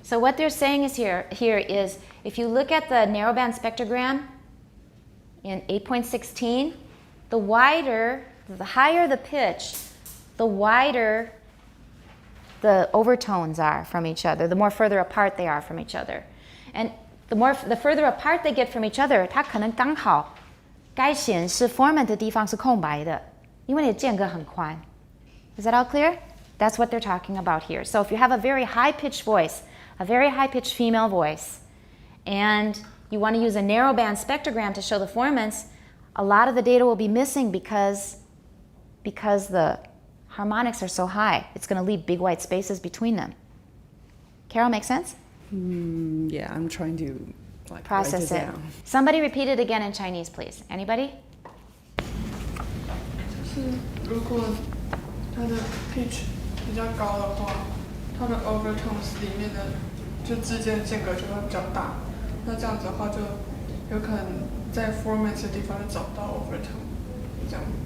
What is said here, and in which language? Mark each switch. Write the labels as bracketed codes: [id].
[en] So what they're saying is here is if you look at the narrowband spectrogram in 8.16, the higher the pitch, the wider the overtones are from each other, the more further apart they are from each other. And the further apart they get from each other, [zh] 它可能刚好该显示 format 的地方是空白的，因为你的间隔很宽。 [en] Is that all clear? That's what they're talking about here. So if you have a very high-pitched voice, a very high-pitched female voice, and you want to use a narrowband spectrogram to show the formants, a lot of the data will be missing because the harmonics are so high. It's going to leave big white spaces between them. Carol, make sense? Yeah, I'm trying to process write it. down. Somebody repeat it again in Chinese, please. Anybody? [zh] 就是如果它的 pitch 比较高的话，它的 overtones 里面的就之间的间隔就会比较大，那这样子的话就有可能在 format 的地方就找不到 overtone，这样。